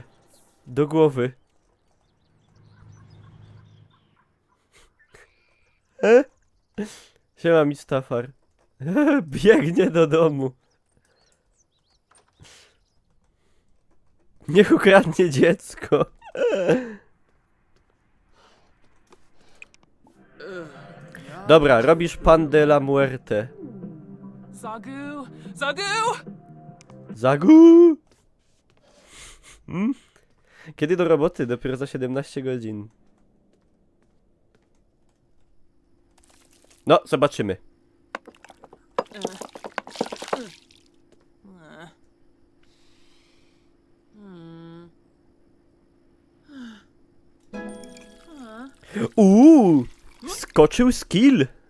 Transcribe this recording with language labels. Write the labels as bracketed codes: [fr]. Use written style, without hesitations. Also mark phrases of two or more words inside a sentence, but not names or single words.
[pl] Do głowy. Siema, Mistafar. Biegnie do domu. Niech ukradnie dziecko. Dobra, robisz pan [es] de la muerte. Zagu. Zagu. Zagu! [pl] Kiedy do roboty? Dopiero za 17 godzin. No, zobaczymy. Skoczył skill!